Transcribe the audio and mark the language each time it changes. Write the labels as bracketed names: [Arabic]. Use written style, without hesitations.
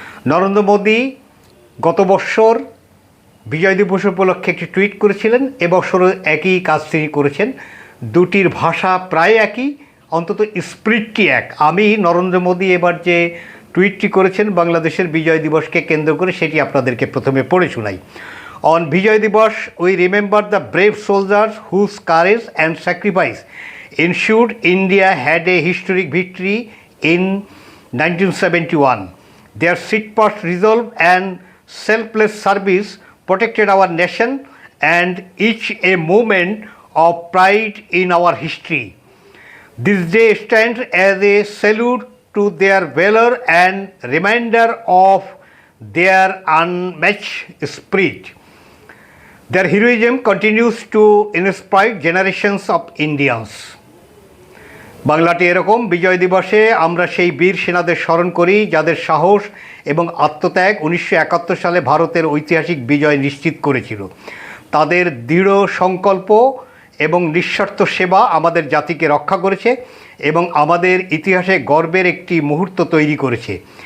[Bangla] নরেন্দ্র মোদী গত বৎসর বিজয় দিবস উপলক্ষে একটি টুইট করেছিলেন, এবছরও একই কাজ তিনি করেছেন। দুটির ভাষা প্রায় একই, অন্তত স্পিরিটটি এক। আমি নরেন্দ্র মোদী এবার যে টুইটটি করেছেন বাংলাদেশের বিজয় দিবসকে কেন্দ্র করে, সেটি আপনাদেরকে প্রথমে পড়ে শোনাই। [English] On Vijay Diwas, we remember the brave soldiers whose courage and sacrifice ensured India had a historic victory in 1971. Their steadfast resolve and selfless service protected our nation and each a moment of pride in our history. This day stands as a salute to their valor and reminder of their unmatched spirit. Their heroism continues to inspire generations of Indians. [Bangla] বাংলাটি এরকম: বিজয় দিবসে আমরা সেই বীর সেনাদের স্মরণ করি যাদের সাহস এবং আত্মত্যাগ 1971 সালে ভারতের ঐতিহাসিক বিজয় নিশ্চিত করেছিল। তাদের দৃঢ় সংকল্প এবং নিঃস্বার্থ সেবা আমাদের জাতিকে রক্ষা করেছে এবং আমাদের ইতিহাসে গর্বের একটি মুহূর্ত তৈরি করেছে।